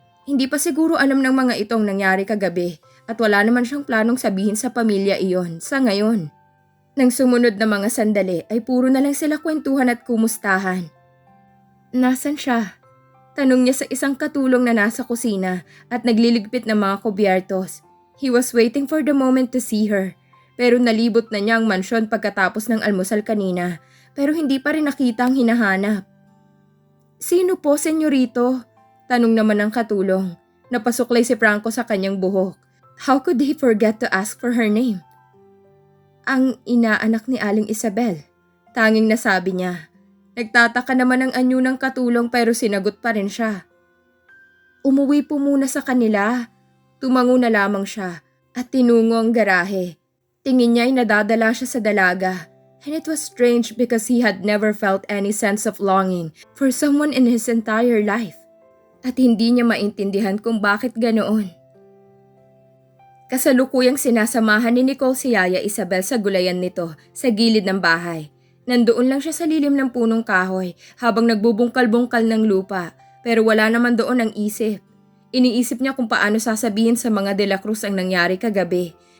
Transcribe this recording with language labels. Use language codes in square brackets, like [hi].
[tl] Hindi pa siguro alam ng mga itong nangyari kagabi at wala naman siyang planong sabihin sa pamilya iyon sa ngayon. Nang sumunod na mga sandali ay puro na lang sila kwentuhan at kumustahan. Nasaan siya? Tanong niya sa isang katulong na nasa kusina at nagliligpit ng mga kubyertos. [en] He was waiting for the moment to see her. [tl] Pero nalibot na niya ang mansyon pagkatapos ng almusal kanina, pero hindi pa rin nakita ang hinahanap. Sino po, senyorito? Tanong naman ng katulong. Napasuklay si Franco sa kanyang buhok. [en] How could he forget to ask for her name? [tl] Ang inaanak ni Aling Isabel. Tanging nasabi niya. Nagtataka naman ang anyo ng katulong pero sinagot pa rin siya. Umuwi po muna sa kanila. Tumango na lamang siya at tinungo ang garahe. Tingin niya ay nadadala siya sa dalaga. [en] And it was strange because he had never felt any sense of longing for someone in his entire life. [tl] At hindi niya maintindihan kung bakit ganoon. Kasalukuyang sinasamahan ni Nicole si Yaya Isabel sa gulayan nito sa gilid ng bahay. Nandoon lang siya sa lilim ng punong kahoy habang nagbubungkal-bungkal ng lupa pero wala naman doon ang isip. Iniisip niya kung paano sasabihin sa mga De La Cruz ang nangyari kagabi.